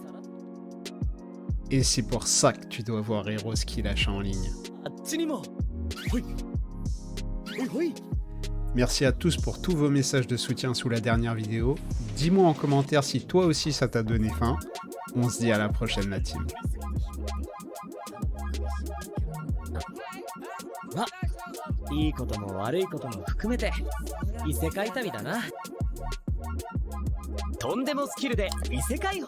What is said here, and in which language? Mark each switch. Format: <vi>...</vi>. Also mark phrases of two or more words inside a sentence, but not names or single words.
<fr>Et c'est pour ça que tu dois voir Heroes qui lâche en ligne. Merci à tous pour tous vos messages de soutien sous la dernière vidéo. Dis-moi en commentaire si toi aussi ça t'a donné faim. On se dit à la prochaine la team.</fr> <ja>いいことも悪いことも含めて異世界旅だな。とんでもスキルで異世界</ja>